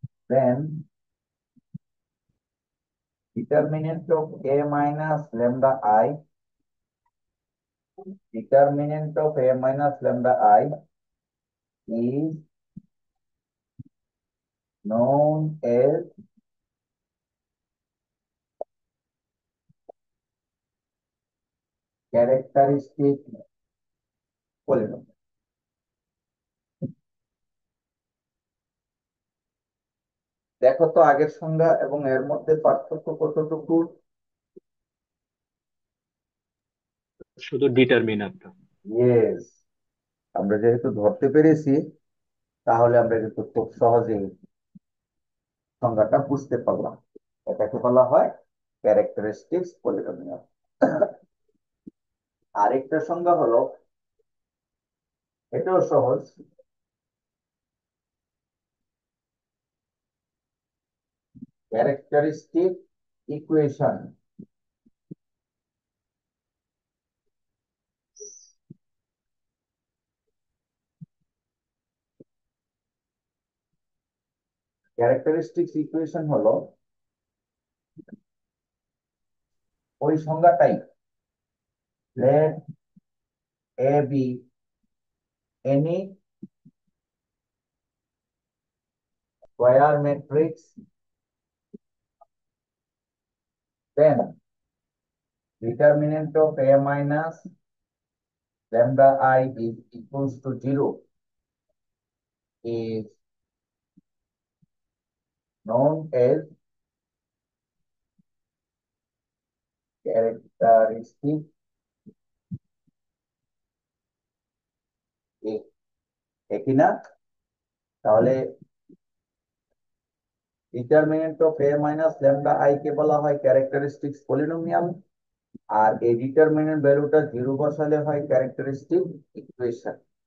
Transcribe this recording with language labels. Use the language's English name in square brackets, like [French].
[English] Then determinant of a minus lambda I, determinant of a minus lambda I is known as characteristic polynomial. [Bangla] দেখো তো আগের সংজ্ঞা এবং এর মধ্যে পার্থক্য কতটুকু? শুধু ডিটারমিনারটা। ইয়েস, আমরা যেহেতু ধরতে পেরেছি, তাহলে আমরা কিন্তু খুব সহজেই সংজ্ঞাটা বুঝতে পারলাম। এটাকে বলা হয় ক্যারেক্টারিস্টিক্স পলিনোমিয়াল। আরেকটা সংজ্ঞা হলো, এটাও সহজ, ক্যারেক্টারিস্টিক ইকুয়েশন। ক্যারেক্টারিস্টিক্স ইকুয়েশন হলো ওই সংজ্ঞাটাই। [English] Let A be any square matrix, then determinant of a minus lambda I is equals to 0 is known as characteristic A। [Bangla] একই না? তাহলে determinant of A minus lambda I K বলা হয় characteristics polynomial, আর এই determinant ভ্যালুটা 0 বসালে হয় characteristic equation.